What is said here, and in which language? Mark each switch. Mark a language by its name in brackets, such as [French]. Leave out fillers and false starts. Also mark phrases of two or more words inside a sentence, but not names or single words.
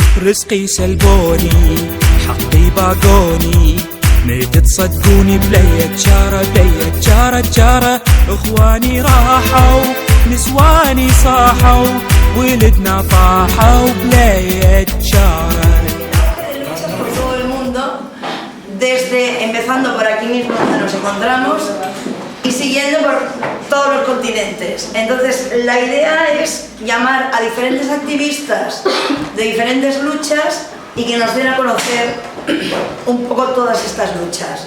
[Arabic] رزقي سلبوني حقي باقوني نيت تصدقوني بلية جارة بلية جارة جارة اخواني راحوا نسواني صاحوا ولدنا طاحوا بلية جارة. [Spanish] Por todo el mundo, desde empezando por aquí mismo donde nos encontramos y siguiendo por todos los continentes. Entonces la idea es llamar a diferentes activistas de diferentes luchas y que nos den a conocer un poco todas estas luchas.